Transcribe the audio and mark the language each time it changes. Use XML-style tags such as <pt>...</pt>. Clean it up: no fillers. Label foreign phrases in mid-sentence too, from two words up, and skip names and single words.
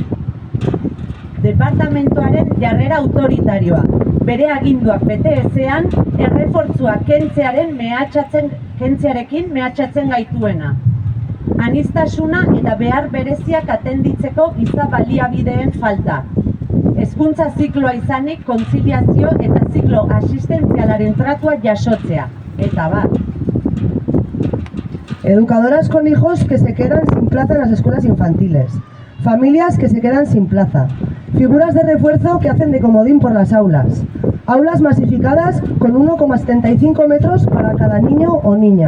<eu>Departamentoaren jarrera autoritarioa, bere aginduak bete ezean, errefortzua kentzearekin mehatxatzen gaituena. Aniztasuna eta behar bereziak atenditzeko giza baliabideen falta. Hezkuntza zikloa izanik kontziliazio eta ziklo asistentzialaren tratua jasotzea. Eta bat.</eu> <es>Educadoras con hijos que se quedan sin plaza en las escuelas infantiles. Familias que se quedan sin plaza. Figuras de refuerzo que hacen de comodín por las aulas. Aulas masificadas con 1,75 metros para cada niño o niña.</es>